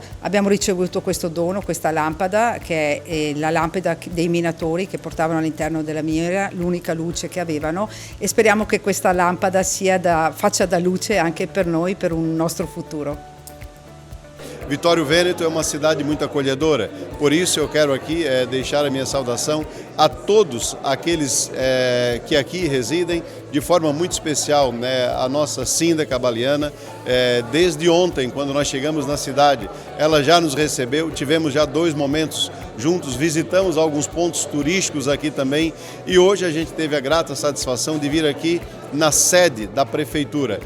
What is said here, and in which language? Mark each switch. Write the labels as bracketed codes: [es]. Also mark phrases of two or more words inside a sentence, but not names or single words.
[it] Abbiamo ricevuto questo dono, questa lampada, che è la lampada dei minatori che portavano all'interno della miniera, l'unica luce che avevano, e speriamo che questa lampada faccia da luce anche per noi, per un nostro futuro. [pt] Vittorio Veneto é uma cidade muito acolhedora, por isso eu quero aqui deixar a minha saudação a todos aqueles que aqui residem, de forma muito especial, a nossa Cinda Cabaliana. Desde ontem, quando nós chegamos na cidade, ela já nos recebeu, tivemos já 2 momentos juntos visitamos alguns pontos turísticos aqui também e hoje a gente teve a grata satisfação de vir aqui na sede da Prefeitura.